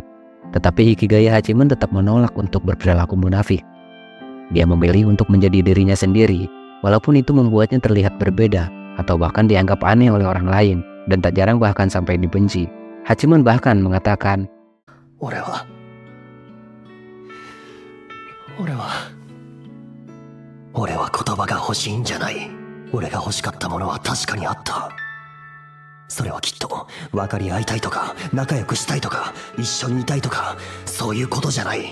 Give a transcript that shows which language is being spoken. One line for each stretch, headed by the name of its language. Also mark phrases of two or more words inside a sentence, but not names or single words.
Indonesian: Tetapi Hikigaya Hachiman tetap menolak untuk berperilaku munafik. Dia memilih untuk menjadi dirinya sendiri, walaupun itu membuatnya terlihat berbeda atau bahkan dianggap aneh oleh orang lain, dan tak jarang bahkan sampai dibenci. Hachiman bahkan mengatakan,
Japanese: 俺は言葉が欲しいんじゃない。俺が欲しかったものは確かにあった。それはきっと分かり合いたいとか仲良くしたいとか一緒にいたいとかそういうことじゃない。